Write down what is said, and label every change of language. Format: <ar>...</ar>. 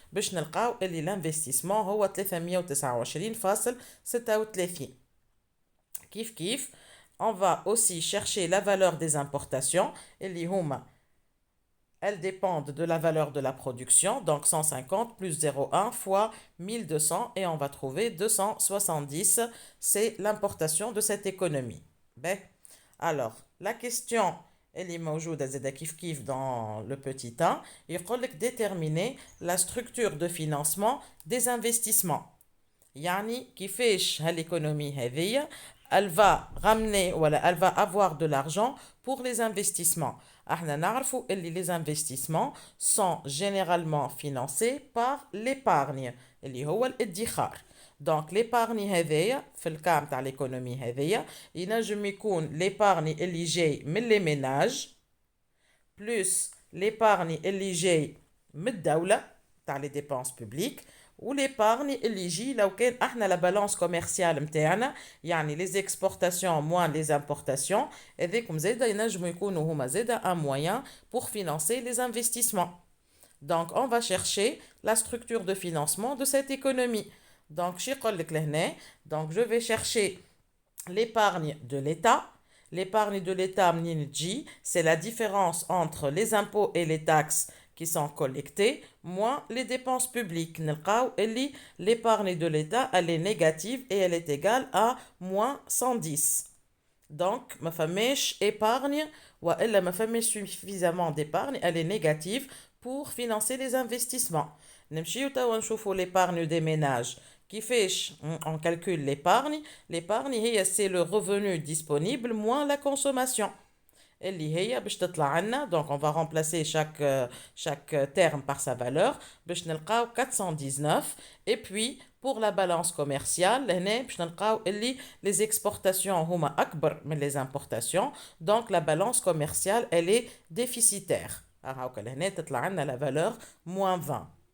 <ar>باش نلقاو اللي l'investissement هو 329,36. كيف كيف</ar> <fr>on va aussi chercher la valeur des importations</fr> <ar>اللي هما</ar> <fr>elles dépendent de la valeur de la production, donc 150 plus 0,1 fois 1200 et on va trouver 270, c'est l'importation de cette économie. Ben, alors, la question, elle est</fr> <ar>موجودة زادا كيف كيف</ar> <fr>dans le petit 1,</fr> <ar>يقول لك</ar> <fr>déterminer la structure de financement des investissements.</fr> <ar>يعني كيفاش</ar> <fr>هالéconomie</fr> <ar>هذيا</ar> <fr>elle va ramener ou elle va avoir de l'argent pour les investissements.</fr> <ar>احنا نعرفوا اللي</ar> <fr>les investissements sont généralement financés par l'épargne</fr> <ar>اللي هو الادخار.</ar> <fr>Donc l'épargne</fr> <ar>هذيا في الكا نتاع l'économie هذيا ينجم يكون</ar> <fr>l'épargne</fr> <ar>اللي جاي من</ar> <fr>les ménages plus l'épargne</fr> <ar>اللي جاي من الدولة تاع</ar> <fr>les dépenses publiques</fr> <ar>والإيبارني اللي يجي لو كان احنا</ar> <fr>لا بالانس كوميرسيال</fr> <ar>نتاعنا يعني</ar> <fr>لي زيكسبورتاسيون موان لي زامبورتاسيون</fr> <ar>هذيكم زاده ينجموا يكونوا هما زاده</ar> <fr>ان موين pour financer les investissements. Donc on va chercher la structure de financement de cette économie. Donc</fr> <ar>شي يقول لك لهنا</ar> <fr>donc je vais chercher l'épargne de l'État. L'épargne de l'État</fr> <ar>منين تجي</ar> <fr>c'est la différence entre les impôts et les taxes qui sont collectés, moins les dépenses publiques. L'épargne de l'État, elle est négative et elle est égale à moins 110. Donc, ma famille épargne, ou elle ma famille suffisamment d'épargne, elle est négative pour financer les investissements.</fr> <ar>نمشيو توا نشوفوا</ar> <fr>l'épargne des ménages.</fr> <ar>كيفاش</ar> <fr>on calcule l'épargne? L'épargne, c'est le revenu disponible moins la consommation.</fr> <ar>اللي هي باش تطلع عنا</ar> <fr>donc on va remplacer chaque terme par sa valeur</fr> <ar>باش نلقاو</ar> <fr>419 et puis pour la balance commerciale</fr> <ar>هنا باش نلقاو اللي</ar> <fr>les exportations</fr> <ar>هما أكبر من</ar> <fr>les importations donc la balance commerciale elle est déficitaire.</fr> <ar>هاوكا لهنا تطلع عنا</ar> <fr>la valeur moins 20.</fr>